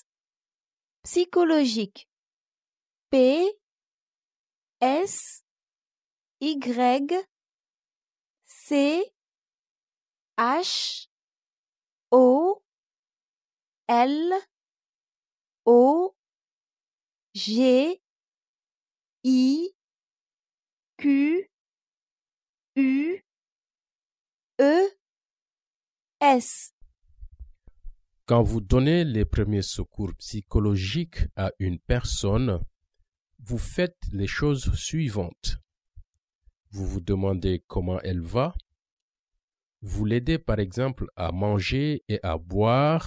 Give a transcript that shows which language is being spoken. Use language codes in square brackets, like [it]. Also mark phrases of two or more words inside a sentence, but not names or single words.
[fr] Psychologique. P, S, Y, C, H, O, L, O, G, I, Q, U, E, S. Quand vous donnez les premiers secours psychologiques à une personne, vous faites les choses suivantes. Vous vous demandez comment elle va. Vous l'aidez par exemple à manger et à boire.